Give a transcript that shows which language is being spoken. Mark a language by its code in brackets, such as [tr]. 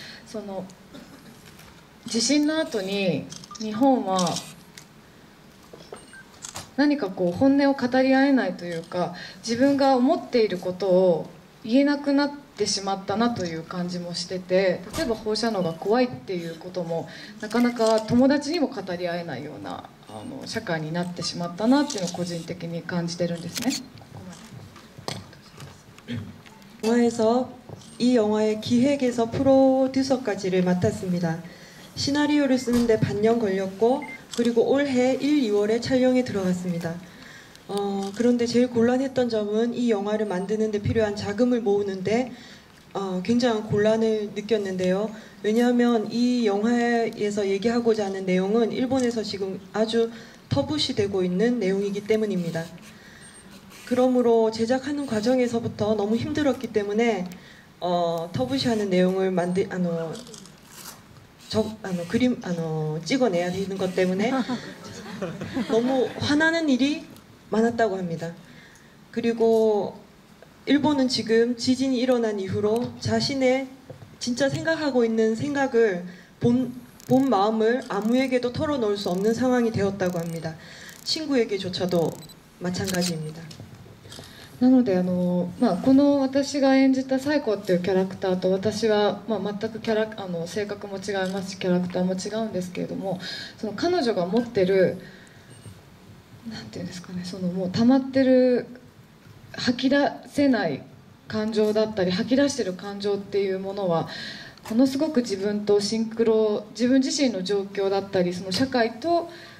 [ja] その地震の後に日本は何かこう本音を語り合えないというか、自分が思っていることを言えなくなってしまったなという感じもしてて、例えば放射能が怖いっていうこともなかなか友達にも語り合えないような社会になってしまったなっていうのを個人的に感じてるんですね。 [ko] 영화에서 이 영화의 기획에서 프로듀서까지를 맡았습니다. 시나리오를 쓰는데 반년 걸렸고, 그리고 올해 1, 2월에 촬영에 들어갔습니다. 그런데 제일 곤란했던 점은 이 영화를 만드는 데 필요한 자금을 모으는데 굉장한 곤란을 느꼈는데요. 왜냐하면 이 영화에서 얘기하고자 하는 내용은 일본에서 지금 아주 터부시되고 있는 내용이기 때문입니다. 그러므로 제작하는 과정에서부터 너무 힘들었기 때문에 터부시하는 내용을 찍어내야 되는 것 때문에 너무 화나는 일이 많았다고 합니다. 그리고 일본은 지금 지진이 일어난 이후로 자신의 진짜 생각하고 있는 생각을 본 마음을 아무에게도 털어놓을 수 없는 상황이 되었다고 합니다. 친구에게조차도 마찬가지입니다. [ja] なのでこの私が演じたサイコっていうキャラクターと私は、全く性格も違いますしキャラクターも違うんですけれども、その彼女が持ってるなんていうんですかね、そのもう溜まってる吐き出せない感情だったり吐き出してる感情っていうものはものすごく自分とシンクロ、自分自身の状況だったりその社会と